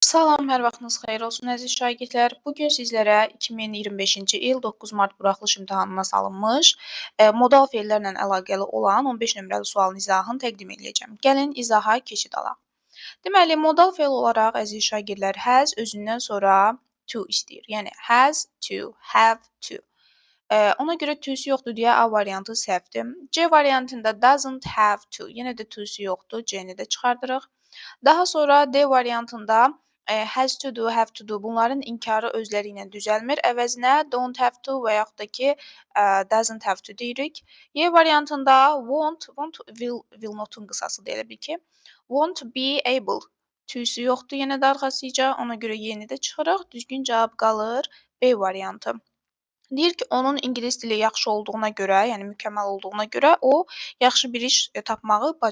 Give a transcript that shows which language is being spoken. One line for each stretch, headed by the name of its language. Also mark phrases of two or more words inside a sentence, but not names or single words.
Azerbaijani: Salam, hər vaxtınız xeyir olsun əziz şagirdlər. Bu gün sizlərə 2025-ci il 9 mart buraxılış imtahanına salınmış modal fe'llərlə əlaqəli olan 15 nömrəli sualın izahını təqdim edəcəm. Gəlin izaha keçid alaq. Deməli, modal fe'l olaraq əziz şagirdlər has özündən sonra to istəyir. Yəni
English: has to, have to.
Azerbaijani: Ona görə to'su yoxdur deyə A variantı səhvdir. C variantında
English: doesn't have to.
Azerbaijani: Yenə də to'su yoxdur. C-ni də çıxardırıq. Daha sonra D variantında
English: has to do, have to do
Azerbaijani: bunların inkarı özləri ilə düzəlmir. Əvəzinə
English: don't have to
Azerbaijani: və yaxud da ki
English: doesn't have to
Azerbaijani: deyirik. Y variantında
English: won't will
Azerbaijani: notun qısası da elə bil ki
English: won't be able.
Azerbaijani: Tüyüsü yoxdur yenə də arxasıca. Ona görə Y-ni də çıxırıq. Düzgün cavab qalır B variantı. Deyir ki, onun ingilis dili yaxşı olduğuna görə, yəni mükəmməl olduğuna görə o yaxşı bir iş tapmağı bacaracaq.